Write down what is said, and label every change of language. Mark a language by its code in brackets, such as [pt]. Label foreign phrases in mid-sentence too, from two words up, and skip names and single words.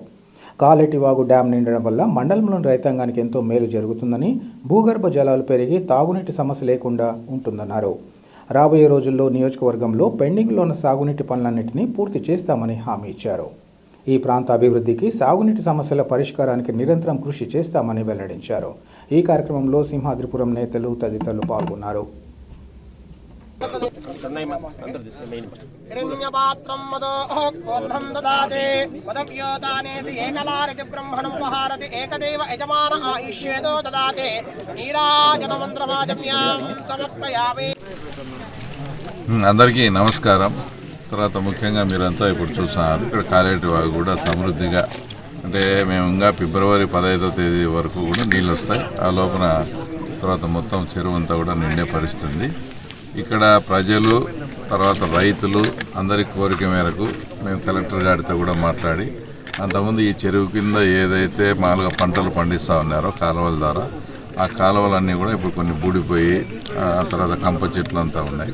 [te] కాలేటివాగు డ్యాం నిండడం వల్ల మండలంలోని రైతాంగానికి ఎంతో మేలు జరుగుతుందని, భూగర్భ జలాలు పెరిగి తాగునీటి సమస్య లేకుండా ఉంటుందన్నారు. రాబోయే రోజుల్లో నియోజకవర్గంలో పెండింగ్లో ఉన్న సాగునీటి పనులన్నింటినీ పూర్తి చేస్తామని హామీ ఇచ్చారు. ఈ ప్రాంత అభివృద్ధికి, సాగునీటి సమస్యల పరిష్కారానికి నిరంతరం కృషి చేస్తామని వెల్లడించారు. ఈ కార్యక్రమంలో సింహాద్రిపురం నేతలు తదితరులు పాల్గొన్నారు. [sa] हिरण्यपात्रं मदोऽह्कोऽह्नं ददाति पदव्योतानेसि एकलारिति ब्रह्मणं उपहारति एकदेव यजमान आयुष्येतो ददाति नीराजनमन्त्रमाजम्यां समर्पयामि. [te] అందరికీ నమస్కారం. తర్వాత ముఖ్యంగా మీరంతా ఇప్పుడు చూస్తున్నారు ఇక్కడ కాలేటివాగు కూడా సమృద్ధిగా, అంటే మేము ఇంకా ఫిబ్రవరి 15వ తేదీ వరకు కూడా నీళ్ళు వస్తాయి. ఆ లోపల తర్వాత మొత్తం చెరువు అంతా కూడా నిండే పరిస్థితి. ఇక్కడ ప్రజలు, తర్వాత రైతులు అందరి కోరిక మేరకు మేము కలెక్టర్ గారితో కూడా మాట్లాడి, అంతకుముందు ఈ చెరువు కింద ఏదైతే మామూలుగా పంటలు పండిస్తూ ఉన్నారో కాలువల ద్వారా, ఆ కాలువలన్నీ కూడా ఇప్పుడు కొన్ని బూడిపోయి ఆ తర్వాత కంప చెట్లు అంతా ఉన్నాయి.